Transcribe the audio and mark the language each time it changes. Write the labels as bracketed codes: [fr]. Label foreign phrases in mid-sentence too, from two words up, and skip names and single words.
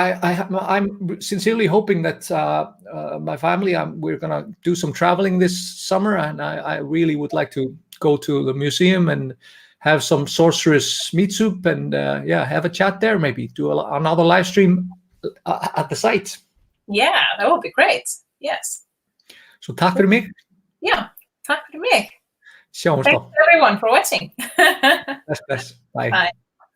[en] I'm sincerely hoping that my family, we're gonna do some traveling this summer, and I really would like to go to the museum and have some sorceress meat soup, and have a chat there. Maybe do another live stream at the site. Yeah, that would be great. Yes. [is] So takk fyrir mig. Yeah, takk fyrir mig. Sjáumst [en] Thanks [is] þá. [en] everyone for watching. Bless. Bye. Bye.